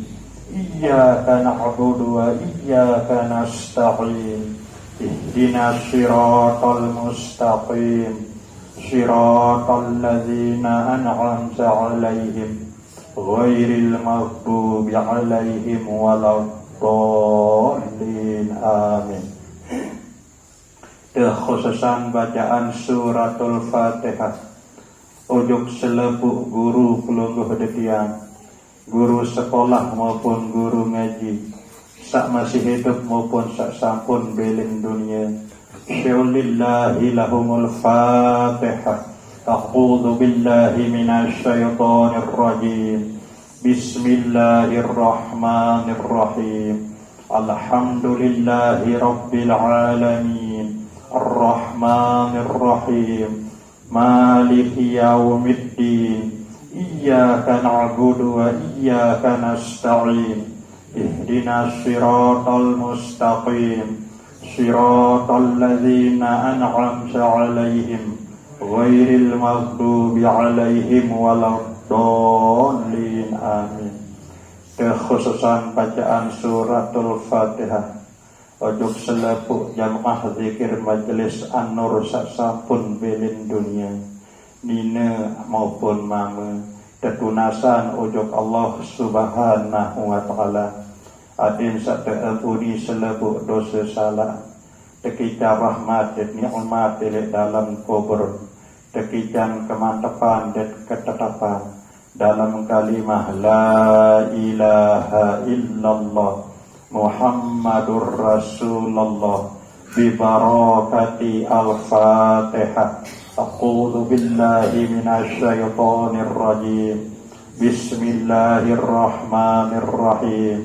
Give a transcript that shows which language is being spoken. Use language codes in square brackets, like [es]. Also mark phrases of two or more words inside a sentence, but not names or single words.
[ar] إياك نعبد وإياك نستعين. اهدنا الصراط المستقيم. صراط الذين أنعمت عليهم غير المغضوب عليهم ولا الضالين. [sas] Amin. Kekhususan bacaan suratul Fatihah ujug selebuk guru pelungguh detiang, guru sekolah maupun guru ngaji, sak masih hidup maupun sak sampun belin dunia. [ar] شيء لله لهم الفاتحة. أعوذ بالله من الشيطان الرجيم. بسم الله الرحمن الرحيم. الحمد لله رب العالمين. الرحمن الرحيم مالك يوم الدين. إياك نعبد وإياك نستعين. اهدنا الصراط المستقيم. صراط الذين أنعمت عليهم غير المغضوب عليهم ولا الضالين. [sas] Amin. Kekhususan bacaan suratul Fatihah ujug selepuk jamaah zikir majelis An-Nur sak sampun belin dunia, nina maupun mama, tetunasan ujug [ar] الله سبحانه وتعالى. [sas] Adin sak teampuni selepuk dosa salah, tekican [id] rahmat dan nikmat di dalam kubur, [sas] tekican [id] kemantapan dan ketetapan dalam [sas] kalimah [ar] لا إله إلا الله محمد رسول الله ببركة الفاتحة. أعوذ بالله من الشيطان الرجيم. بسم الله الرحمن الرحيم.